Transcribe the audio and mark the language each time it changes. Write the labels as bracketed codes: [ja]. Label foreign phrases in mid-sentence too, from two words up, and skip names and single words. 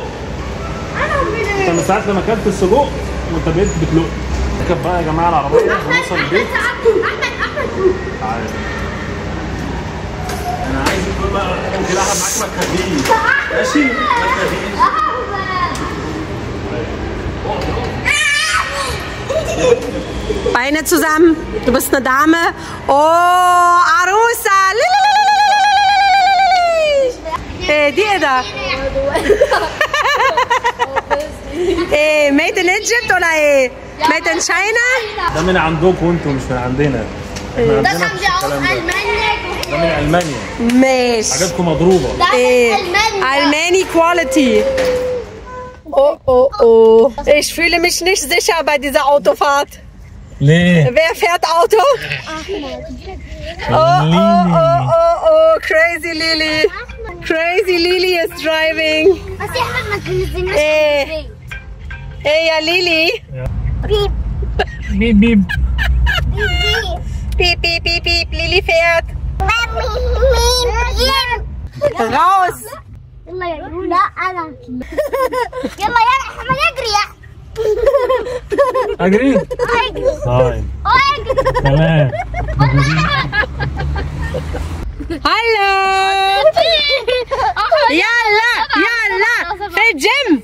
[ar] انت من ساعه لما اكلت السجق وانت بقيت بتلق. نركب بقى يا جماعه العربيه ونوصل البيت. تعالى. انا عايز اقول بقى ممكن العب معاك ما تخليش. ماشي؟ ما تخليش. [de] Beine zusammen. Du bist eine Dame. Oh, Arusa. Hey, die da. Hey, [en] made in Egypt [de] oder hey? [en] Made in China? [ar] ده من عندكم انتوا مش من عندنا. [de] Das haben wir aus Almania. [ar] ده من المانيا. ماشي. حاجاتكم مضروبه. [de] Hey, Almani Quality. Oh, oh, oh. Ich fühle mich nicht sicher bei dieser Autofahrt. [ar] ليه؟ [de] Wer fährt Auto? Oh, oh, oh, oh, oh, crazy Lili. [en] Crazy Lili is driving. [de] Hey, ja Lili. Piep. Piep, piep. Piep, piep, piep, piep. Lili fährt. Raus. [ar] يلا يا لا انا يلا يا احمد اجري يا اجري؟ اجري طيب اجري تمام. هلا يلا يلا في الجيم.